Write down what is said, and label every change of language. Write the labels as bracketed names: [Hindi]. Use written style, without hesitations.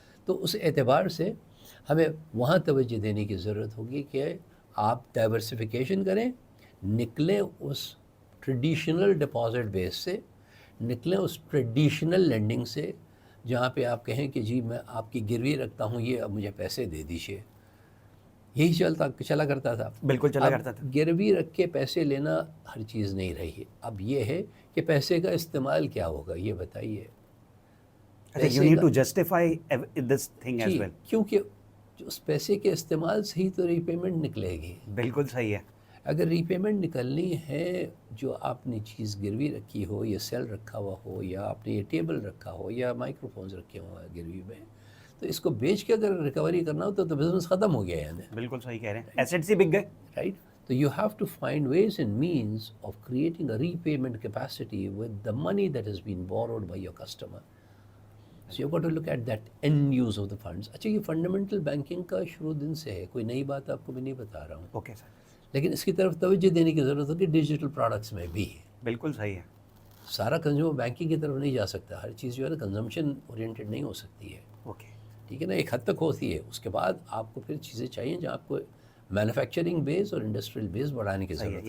[Urdu] تو اس اعتبار سے ہمیں وہاں توجہ دینے کی ضرورت ہوگی کہ آپ ڈائیورسفیکیشن کریں، نکلیں اس ٹریڈیشنل ڈپازٹ بیس سے، نکلیں اس ٹریڈیشنل لینڈنگ سے جہاں پہ آپ کہیں کہ جی میں آپ کی گروی رکھتا ہوں، یہ اب مجھے پیسے دے دیجیے. یہی چلا کرتا تھا. بالکل چلا کرتا تھا. گروی رکھ کے پیسے لینا ہر چیز نہیں رہی. اب یہ ہے کہ پیسے کا استعمال کیا ہوگا، یہ بتائیے. [English] you need to justify this thing as well. [Urdu] کیونکہ اس پیسے کے استعمال سے ہی تو ری پیمنٹ نکلے گی. بالکل صحیح ہے. اگر ری پیمنٹ نکلنی ہے جو آپ نے چیز گروی رکھی ہو یا سیل رکھا ہوا ہو یا آپ نے یہ ٹیبل رکھا ہو یا مائکرو فونز رکھے ہوں گروی میں, تو اس کو بیچ کے اگر ریکوری کرنا ہو تو بزنس ختم ہو گیا. یعنی بالکل صحیح کہہ رہے ہیں, ایسیٹس ہی بک گئے. Right. [English] So you have to find ways and means of creating a repayment capacity with the money that has been borrowed by your customer. So you've got to look at that end use of the funds. [Urdu] اچھا یہ fundamental banking کا شروع دن سے ہے, کوئی نئی بات آپ کو بھی نہیں بتا رہا ہوں. Okay sir. لیکن اس کی طرف توجہ دینے کی ضرورت ہوتی ہے ڈیجیٹل پروڈکٹس میں بھی. بالکل صحیح ہے. سارا کنزیومر بینکنگ کی طرف نہیں جا سکتا, ہر چیز جو ہے نا کنزمپشن اورینٹیڈ نہیں ہو سکتی ہے. اوکے ٹھیک ہے نا, ایک حد تک ہوتی ہے. اس کے بعد آپ کو پھر چیزیں چاہیے جہاں آپ کو مینوفیکچرنگ بیس اور انڈسٹریل بیس بڑھانے کی ضرورت ہے.